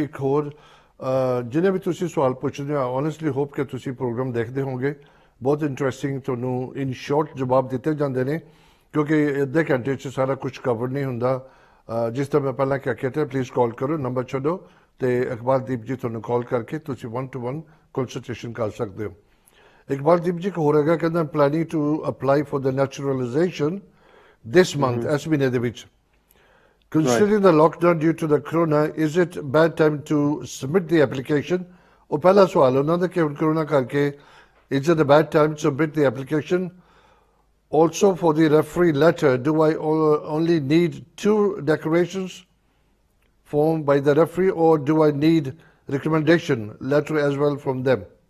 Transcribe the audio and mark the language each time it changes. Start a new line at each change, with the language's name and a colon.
Punjabi: ਇੱਕ ਹੋਰ ਜਿਹਨੇ ਵੀ ਤੁਸੀਂ ਸਵਾਲ ਪੁੱਛਦੇ ਹੋ, ਓਨੈਸਟਲੀ ਹੋਪ ਕਿ ਤੁਸੀਂ ਪ੍ਰੋਗਰਾਮ ਦੇਖਦੇ ਹੋਵੋਗੇ, ਬਹੁਤ ਇੰਟਰਸਟਿੰਗ ਤੁਹਾਨੂੰ ਇਨ ਸ਼ਾਰਟ ਜਵਾਬ ਦਿੱਤੇ ਜਾਂਦੇ ਨੇ, ਕਿਉਂਕਿ ਅੱਧੇ ਘੰਟੇ 'ਚ ਸਾਰਾ ਕੁਝ ਕਵਰ ਨਹੀਂ ਹੁੰਦਾ। ਜਿਸ ਤਰ੍ਹਾਂ ਮੈਂ ਪਹਿਲਾਂ ਕਿਹਾ ਕੀਤਾ, ਪਲੀਜ਼ ਕਾਲ ਕਰੋ, ਨੰਬਰ ਛੱਡੋ ਤੇ ਇਕਬਾਲਦੀਪ ਜੀ ਤੁਹਾਨੂੰ ਕਾਲ ਕਰਕੇ ਤੁਸੀਂ 1-to-1 ਕੰਸਲਟੇਸ਼ਨ ਕਰ ਸਕਦੇ ਹੋ। ਇਕਬਾਲਦੀਪ ਜੀ ਇੱਕ ਹੋਰ ਹੈਗਾ, ਕਹਿੰਦਾ
English: planning to apply for the naturalisation this month,
Punjabi: ਇਸ ਮਹੀਨੇ ਦੇ ਵਿੱਚ।
English: Considering the lockdown due to the corona, is it bad time to submit the application?
Punjabi: ਉਹ ਪਹਿਲਾ ਸਵਾਲ ਉਹਨਾਂ ਦਾ ਕਿ ਹੁਣ ਕਰੋਨਾ ਕਰਕੇ
English: is it a bad time to submit the application? Also for the referee letter, do I only need 2 declarations formed by the referee, or do I need recommendation letter as well from them?